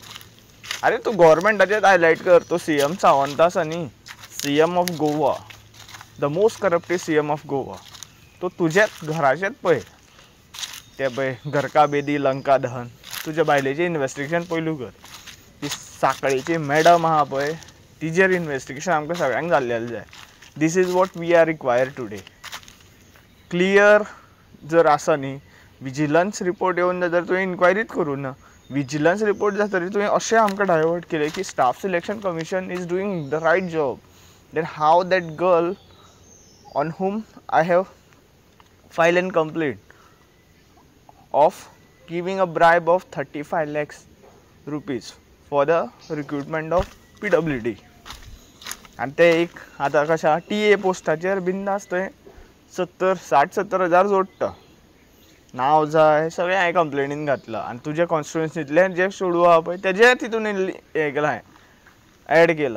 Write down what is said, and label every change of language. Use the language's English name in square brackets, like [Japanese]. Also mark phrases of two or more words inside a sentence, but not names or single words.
[Konkani] अरे तूं गव्हर्मेंटाचेच हायलायट कर. तो सीएम सावंत आसा न्ही, [English] CM of Goa, the most corrupted CM of Goa. [Konkani] तो तुज्याच घराचेच पळय ते पळय [Hindi] घरका बेदी लंका दहन. [Konkani] तुज्या बायलेचें इन्वेस्टिगेशन पयलू कर. ती साखळेची मॅडम आहा पळय तिजेर इन्वेस्टिगेशन आमकां सगळ्यांक जाल्लेलें जाय. [English] this is what we are required today. [Konkani] क्लियर जर आसा न्ही, [English] vigilance report [Konkani] येवन जाल्यार तुवें इन्क्वायरीच करूं ना. [English] vigilance report [Konkani] जातकीर तुवें अशें आमकां डायवर्ट केलें की [English] staff selection commission is doing the right job. then how that girl on whom I have filed an complaint of giving a bribe of 35 lakhs rupees for the recruitment of PWD. [Konkani] आनी ते एक आतां कशा TA पोस्टाचेर बिंदास थंय 60-70 हजार जोडटा. नांव जाय सगळें हांवें कंप्लेनीन घातलां. आनी तुज्या कॉन्स्टिट्युएन्सींतलें जे चेडूं आहा पळय तेजें तितून हें केलां, हांवें एड केलां.